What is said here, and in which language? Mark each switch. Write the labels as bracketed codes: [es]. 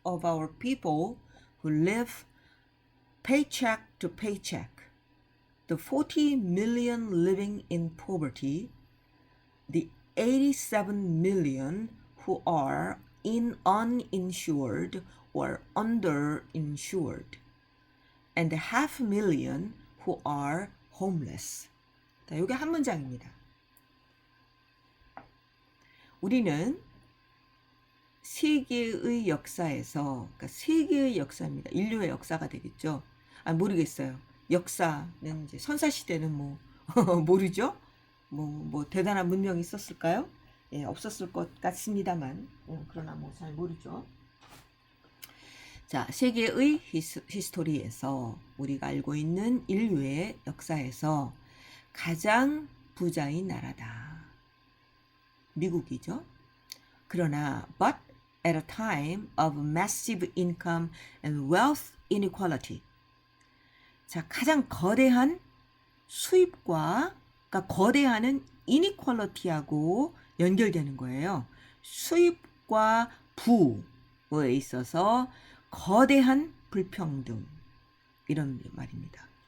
[en] of our people who live paycheck to paycheck, the 40 million living in poverty, the 87 million who are uninsured or underinsured, and the half million who are homeless. [ko] 자, 이게 한 문장입니다. 우리는 세계의 역사에서, 그러니까 세계의 역사입니다. 인류의 역사가 되겠죠. 모르겠어요. 역사는 이제 선사시대는 뭐 모르죠. 뭐 대단한 문명이 있었을까요? 예, 없었을 것 같습니다만, 그러나 뭐 잘 모르죠. 자, 세계의 히스토리에서 우리가 알고 있는 인류의 역사에서 가장 부자인 나라다. 미국이죠. 그러나 [en] but at a time of massive income and wealth inequality. [ko] 자, 가장 거대한 수입과, 그러니까 거대한은 inequality하고 연결되는 거예요. 수입과 부에 있어서 거대한 불평등, 이런 말입니다.